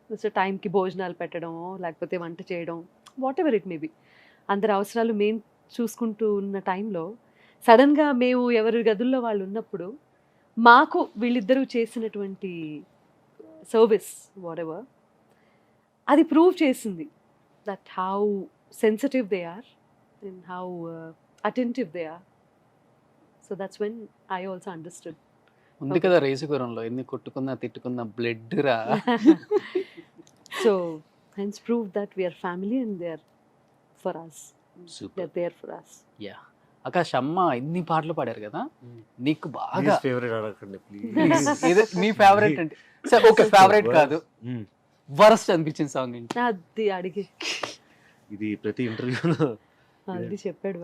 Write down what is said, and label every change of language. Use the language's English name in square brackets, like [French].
[Telugu] So టైంకి భోజనాలు పెట్టడం, లేకపోతే వంట చేయడం, [English] whatever it may be, [Telugu] అందరి అవసరాలు మేము చూసుకుంటూ ఉన్న టైంలో సడన్గా మేము ఎవరి గదుల్లో వాళ్ళు ఉన్నప్పుడు మాకు వీళ్ళిద్దరూ చేసినటువంటి సర్వీస్ వాట్ ఎవర్ అది ప్రూవ్ చేసింది [English] that how sensitive they are [Telugu] and how attentive they are. [English] So that's when I also understood. [Telugu] ఉంది కదా రేసుగురంలో ఎన్ని కొట్టుకున్నా తిట్టుకున్నా బ్లడ్ రా. [English] So hence prove that we are family and they are for us. They are there for us. Yeah. [Telugu] Akash అమ్మ ఇన్ని పాటలు పాడారు కదా, నీకు బాగా ఫేవరెట్ అడగండి ప్లీజ్. మీ ఫేవరెట్ అంటే సరే ఓకే, ఫేవరెట్ కాదు, వరస్ట్ అనిపించిన సాంగ్ ఏంటి? అది అడిగి ఇది ప్రతి ఇంటర్వ్యూలో అది చెప్పాడు.